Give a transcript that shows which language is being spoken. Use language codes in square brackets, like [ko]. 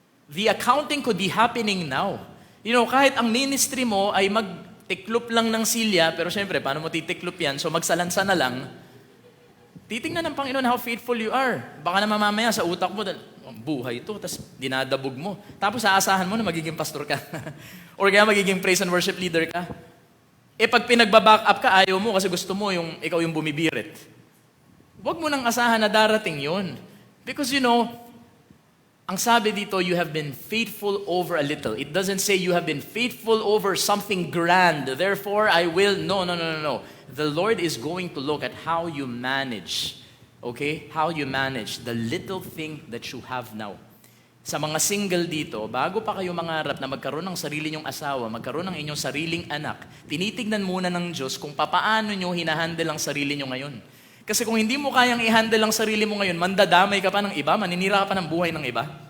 [en] The accounting could be happening now. [tl] Kahit ang ministry mo ay magtiklop lang ng silya, pero syempre, paano mo titiklop yan? So magsalansa na lang. Titingnan ng Panginoon [en] how faithful you are. [tl] Baka na mamaya sa utak mo, buhay ito, tapos dinadabog mo. Tapos aasahan mo na magiging pastor ka. Or kaya magiging praise and worship leader ka. Pag pinagbaback up ka, ayaw mo kasi gusto mo ikaw yung bumibirit. Huwag mo nang asahan na darating yun. [en] Because [tl] ang sabi dito, [en] you have been faithful over a little. It doesn't say you have been faithful over something grand. Therefore, I will. No. The Lord is going to look at how you manage. Okay? How you manage the little thing that you have now. [tl] Sa mga single dito, bago pa kayo mangarap na magkaroon ng sarili nyong asawa, magkaroon ng inyong sariling anak, tinitignan muna ng Diyos kung papaano nyo hinahandle ang sarili nyo ngayon. Kasi kung hindi mo kayang i-handle ang sarili mo ngayon, mandadamay ka pa ng iba, maninira ka pa ng buhay ng iba.